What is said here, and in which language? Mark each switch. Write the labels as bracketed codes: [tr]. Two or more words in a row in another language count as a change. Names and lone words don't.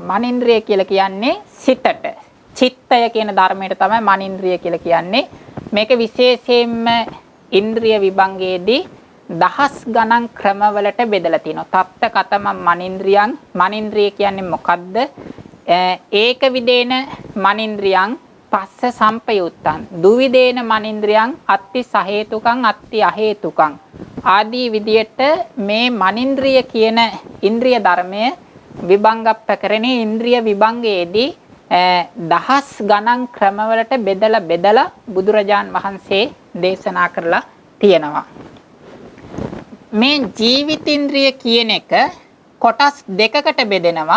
[si] මනින්ද්‍රිය කියලා කියන්නේ සිතට. චිත්තය කියන ධර්මයට තමයි මනින්ද්‍රිය කියලා කියන්නේ. මේක විශේෂයෙන්ම ඉන්ද්‍රිය විභංගයේදී දහස් ගණන් ක්‍රමවලට බෙදලා තිනවා. [pi] තත්ත කතම මනින්ද්‍රියං. [si] මනින්ද්‍රිය කියන්නේ මොකද්ද? [pi] ඒක විදේන මනින්ද්‍රියං පස්ස සම්පයුත්තං. දුවිදේන මනින්ද්‍රියං අත්ති සහේතුකං අත්ති අහේතුකං. [si] ආදී විදියට මේ මනින්ද්‍රිය කියන ඉන්ද්‍රිය ධර්මය විභංග ප්‍රකරණේ ඉන්ද්‍රිය විභංගයේදී දහස් ගණන් ක්‍රමවලට බෙදලා බුදුරජාන් වහන්සේ දේශනා කරලා තියෙනවා. මේ ජීවිතින්ද්‍රිය කියන එක කොටස් දෙකකට බෙදෙනවා.